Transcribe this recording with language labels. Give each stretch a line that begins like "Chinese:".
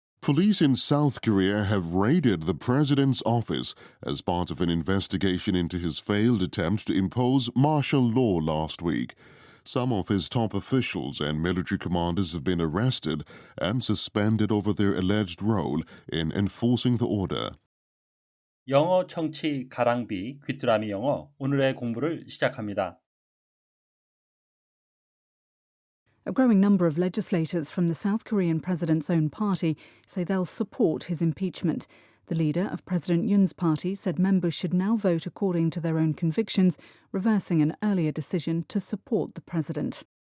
English: Police in South Korea have raided the president's office as part of an investigation into his failed attempt to impose martial law last week. Some of his top officials and military commanders have been arrested and suspended over their alleged role in enforcing the order.
Korean: 영어 청취 가랑비 귀뚜라미 영어 오늘의 공부를 시작합니다.
English: A growing number of legislators from the South Korean president's own party say they'll support his impeachment. The leader of President Yoon's party said members should now vote according to their own convictions, reversing an earlier decision to support the president.